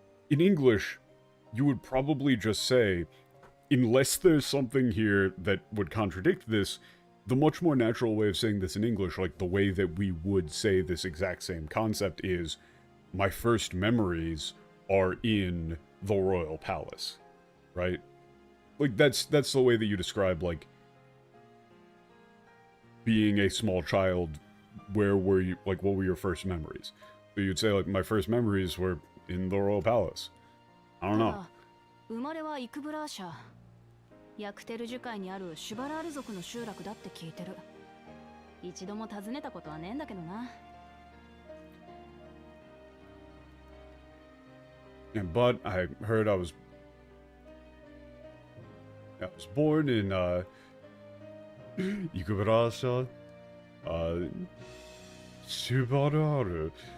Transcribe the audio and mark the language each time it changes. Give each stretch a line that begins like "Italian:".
English: In English, you would probably just say, unless there's something here that would contradict this, the much more natural way of saying this in English, like the way that we would say this exact same concept is, my first memories are in the royal palace, right? Like, that's the way that you describe, like, being a small child. Where were you, like, what were your first memories? So you'd say, like, my first memories were in the royal palace. I don't know.
Japanese: 生まれはイクブラーシャ。ヤクテル樹海にあるシュバラール族の集落だって聞いてる。一度も訪ねたことはねえんだけどな。
English: Yeah, but I heard I was born in, Ikubarasha, Subaru.